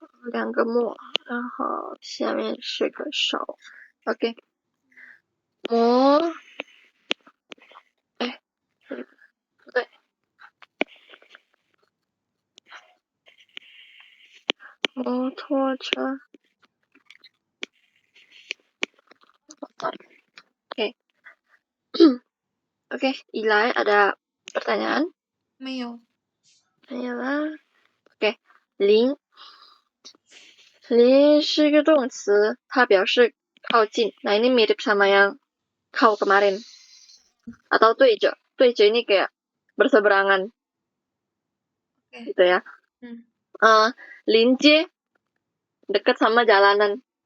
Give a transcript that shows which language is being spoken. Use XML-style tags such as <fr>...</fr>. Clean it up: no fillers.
<zh>两个木然后下面是个手 OK 摩不对摩托车 Oke, Ilai</zh> <id>ada pertanyaan?</id> <zh>没有 lah. Oke, 临 是一个动词，它表示靠近。</zh> <id>Nah ini mirip sama yang kau kemarin. Atau 对着 ini kayak berseberangan. Gitu ya. 临街 dekat sama jalanan.</id>